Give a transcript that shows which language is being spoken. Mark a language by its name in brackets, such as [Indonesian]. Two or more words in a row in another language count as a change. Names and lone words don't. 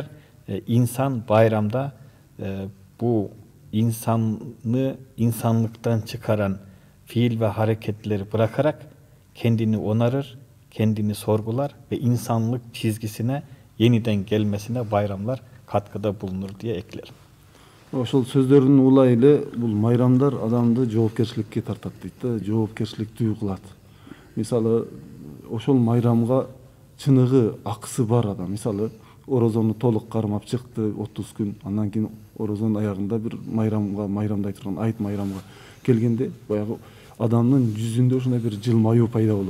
[Turkish] İnsan bayramda bu insanlıktan çıkaran fiil ve hareketleri bırakarak kendini onarır, kendini sorgular ve insanlık çizgisine yeniden gelmesine bayramlar katkıda bulunur diye eklerim. [Kyrgyz] Ошол сөздөрдүн улай эле бул майрамдар адамды жоопкерчиликке тартат дейт да, жоопкерчиликтүү кылат. Мисалы, ошол майрамга чыныгы акысы бар адам. Мисалы, орозону толук кармап чыкты 30 күн, андан кийин орозонун аягында бир майрамдай турган айт майрамга келгенде, баягы адамдын жүзүндө ушундай бир жылмаюу пайда болот.